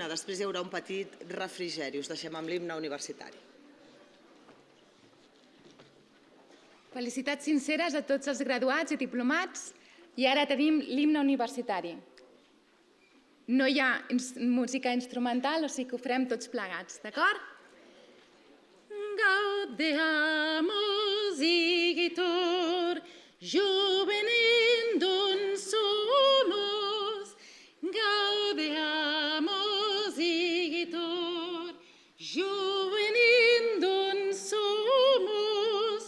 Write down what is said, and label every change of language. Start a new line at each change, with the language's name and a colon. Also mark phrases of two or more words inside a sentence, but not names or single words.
Catalan: Després hi haurà un petit refrigeri. Us deixem amb l'himne universitari. Felicitats sinceres a tots els graduats i diplomats. I ara tenim l'himne universitari. No hi ha música instrumental, o sigui que ho farem tots plegats, d'acord?
Latin: Gaudeamus igitur, juvenendum sumus. Gaudeamus igitur, juvenendum sumus.